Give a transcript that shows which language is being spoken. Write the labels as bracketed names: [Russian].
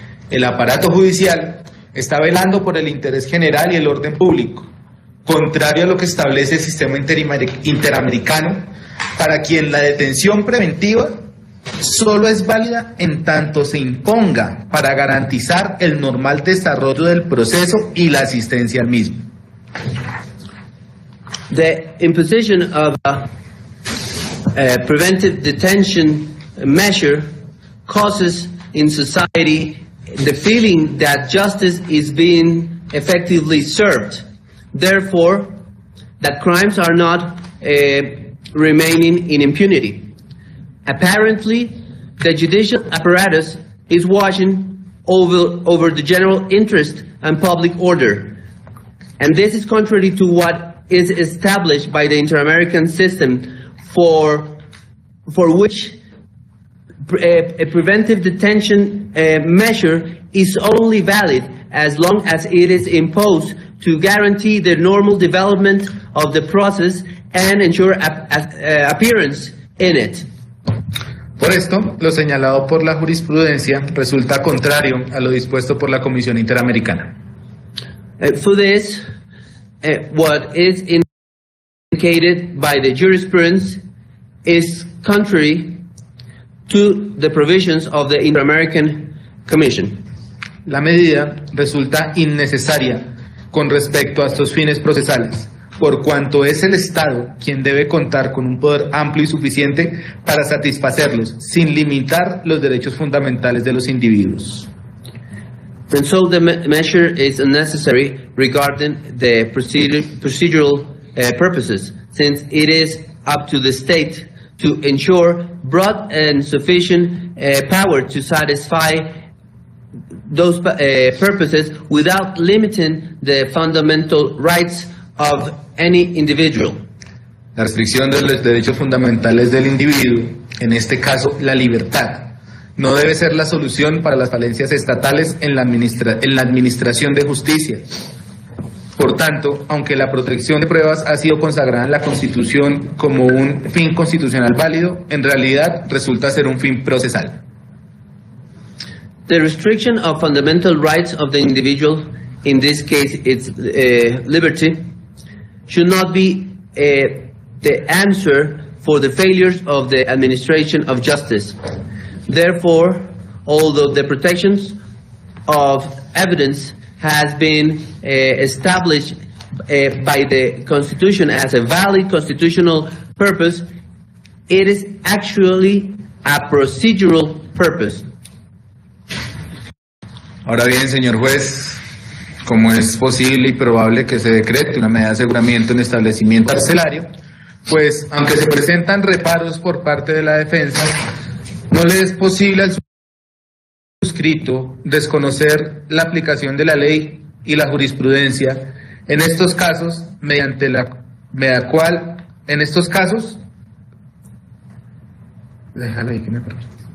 [Spanish] El aparato judicial está velando por el interés general y el orden público, contrario a lo que establece el sistema interamericano, para quien la detención preventiva solo es válida en tanto se imponga para garantizar el normal desarrollo del proceso y la asistencia al mismo. [English] The imposition of a preventive detention measure causes in society the feeling that justice is being effectively served. Therefore, that crimes are not remaining in impunity. Apparently, the judicial apparatus is watching over the general interest and public order. And this is contrary to what is established by the Inter-American system for which a preventive detention measure is only valid as long as it is imposed to guarantee the normal development of the process and ensure appearance in it. [Spanish] Por esto, lo señalado por la jurisprudencia resulta contrario a lo dispuesto por la Comisión Interamericana. [English] For this, what is indicated by the jurisprudence is contrary to the provisions of the Inter-American Commission. [Spanish] La medida resulta innecesaria con respecto a estos fines procesales, por cuanto es el Estado quien debe contar con un poder amplio y suficiente para satisfacerlos, sin limitar los derechos fundamentales de los individuos. [English] And so the measure is unnecessary regarding the procedural purposes, since it is up to the state to ensure broad and sufficient power to satisfy those purposes without limiting the fundamental rights of any individual. [Spanish] La restricción de los derechos fundamentales del individuo, en este caso la libertad, no debe ser la solución para las falencias estatales en la administración de justicia. Por tanto, aunque la protección de pruebas ha sido consagrada en la Constitución como un fin constitucional válido, en realidad resulta ser un fin procesal. [English] The restriction of fundamental rights of the individual, in this case it's liberty, should not be the answer for the failures of the administration of justice. Therefore, although the protections of evidence has been established by the Constitution as a valid constitutional purpose, it is actually a procedural purpose. [Spanish] Ahora bien, señor juez, como es posible y probable que se decrete una medida de aseguramiento en establecimiento carcelario, pues aunque se presentan reparos por parte de la defensa, no le es posible al suscrito desconocer la aplicación de la ley y la jurisprudencia en estos casos, mediante la cual, en estos casos, déjala ahí que me permite.